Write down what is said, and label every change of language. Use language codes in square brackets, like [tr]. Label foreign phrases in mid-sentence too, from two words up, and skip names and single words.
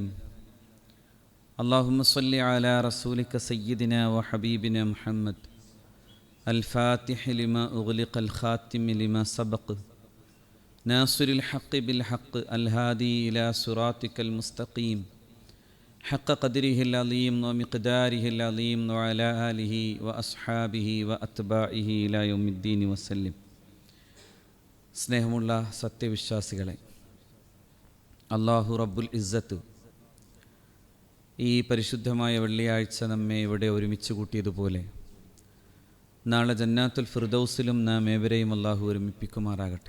[ar] اللهم صل على رسولك سيدنا وحبيبنا محمد الفاتح لما أغلق الخاتم لما سبق ناصر الحق بالحق الهادي إلى صراطك المستقيم حق قدره العظيم ومقداره العظيم وعلى آله وأصحابه وأتباعه إلى يوم الدين وسلم. [ml] സ്നേഹമുള്ള സത്യവിശ്വാസികളെ, [ar] الله رب العزة [ml] ഈ പരിശുദ്ധമായ വെള്ളിയാഴ്ച നമ്മെ ഇവിടെ ഒരുമിച്ച് കൂട്ടിയതുപോലെ നാളെ ജന്നാത്തുൽ ഫിർദൗസിലും നാം ഏവരെയും അല്ലാഹു ഒരുമിപ്പിക്കുമാറാകട്ടെ.